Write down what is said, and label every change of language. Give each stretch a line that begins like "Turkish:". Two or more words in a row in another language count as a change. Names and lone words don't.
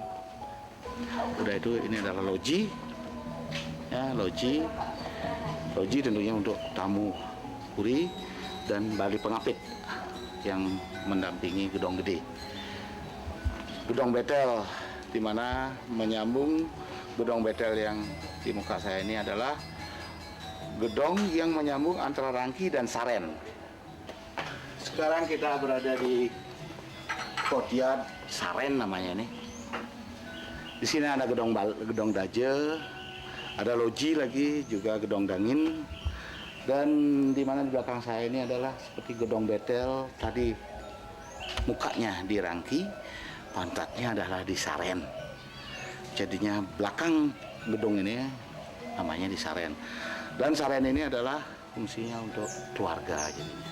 Indonesian: Udah itu ini adalah loji, ya loji tentunya untuk tamu puri dan Bali Pengapit yang mendampingi gedong gede. Gedong betel, di mana menyambung gedong betel yang di muka saya ini adalah gedong yang menyambung antara Rangki dan Saren. Sekarang kita berada di Kotiad Saren namanya nih. Di sini ada gedong daje, ada loji lagi, juga gedong dangin. Dan di mana di belakang saya ini adalah seperti gedong betel tadi, mukanya di Rangki, pantatnya adalah di Saren. Jadinya belakang gedung ini namanya di Saren. Dan Saren ini adalah fungsinya untuk keluarga jadinya.